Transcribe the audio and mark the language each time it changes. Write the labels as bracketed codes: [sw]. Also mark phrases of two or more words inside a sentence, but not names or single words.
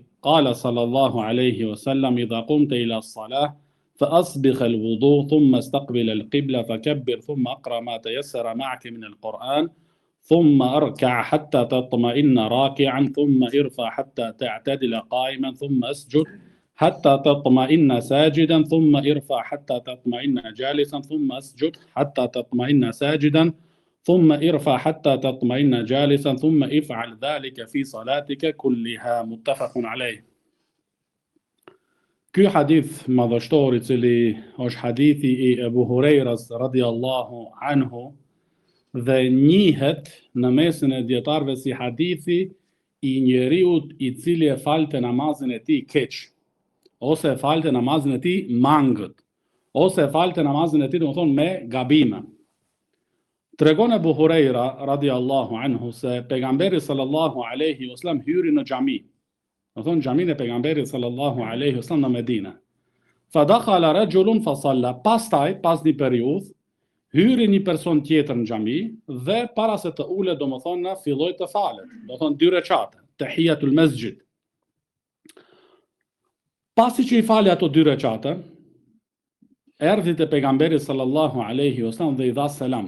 [ar] قال صلى الله عليه وسلم: إذا قمت إلى الصلاة فأسبغ الوضوء ثم استقبل القبلة فكبر ثم أقرأ ما تيسر معك من القرآن ثم اركع حتى تطمئن راكعا ثم ارفع حتى تعتدل قائما ثم اسجد حتى تطمئن ساجدا ثم ارفع حتى تطمئن جالسا ثم اسجد حتى تطمئن ساجدا ثم ارفع حتى تطمئن جالسا ثم افعل ذلك في صلاتك كلها. متفق عليه. [sq] Ky hadith madhështor i cili është hadithi i Ebu Hurejras [ar] رضي الله عنه [sq] dhe njihet në mesin e dietarëve si hadithi i njeriut i cili e falte namazin e tij keq, ose e falte namazin e tij mangët, ose e falte namazin e tij do të thonë me gabime. Tregon Ebu Hurejra [ar] رضي الله عنه [sq] se pejgamberi [ar] صلى الله عليه وسلم [sq] hyri në xhami. Do thonë xhamin e pejgamberit [ar] صلى الله عليه وسلم [sq] në Medinë. [ar] فدخل رجل فصلى. [sq] Pastaj, pas një periudhë, hyri një person tjetër në xhami dhe para se të ulet, do më thonë, filloi të falet. Do thonë 2 recate, [ar] تحية المسجد. [sq] Pasi që i fali ato 2 recate, erdhi te pejgamberi [ar] صلى الله عليه وسلم [sq] dhe i dha selam.